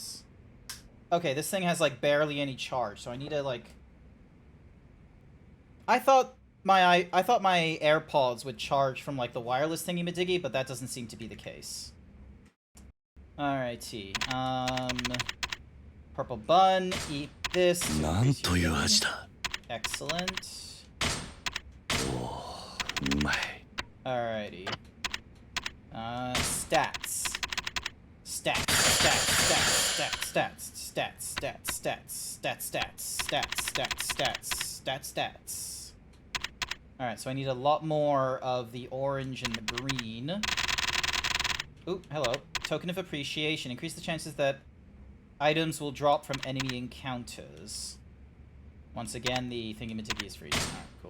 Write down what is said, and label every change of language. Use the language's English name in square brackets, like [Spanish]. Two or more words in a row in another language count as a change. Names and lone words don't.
[English] Okay, this thing has, like, barely any charge, so I need to, like... I thought my AirPods would charge from like the wireless thingy-majiggy, but that doesn't seem to be the case. Alrighty. Purple bun. Eat this. to [Japanese] なん [English] increase [Japanese] と [English] your [Japanese] いう [English] immunity. [Japanese] 味だ。 [English] Excellent. [Japanese] うまい。 [English] Alrighty. Stats. Stats. Stats. Stats. Stats. Stats. Stats. Stats. Stats. Stats. Stats. Stats. Stats. Stats. Alright, so I need a lot more of the orange and the green. Ooh, hello. Token of appreciation. Increase the chances that items will drop from enemy encounters. Once again, the thingy-majiggy is free. Alright, cool.